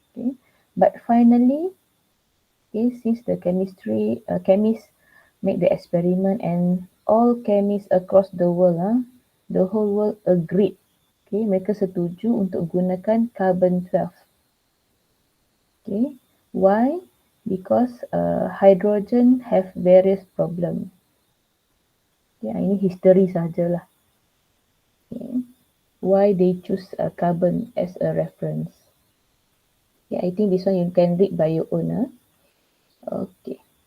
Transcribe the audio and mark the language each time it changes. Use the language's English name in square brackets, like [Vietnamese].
[English] Okay, but finally, okay, since the chemists make the experiment and all chemists across the world, the whole world agreed. [Malay] Okay, mereka setuju untuk gunakan carbon 12. [English] Okay, why? Because hydrogen have various problem. [Malay] Okay, ini history sajalah. [English] Okay, why they choose carbon as a reference? Okay, I think this one you can read by your own. Okay.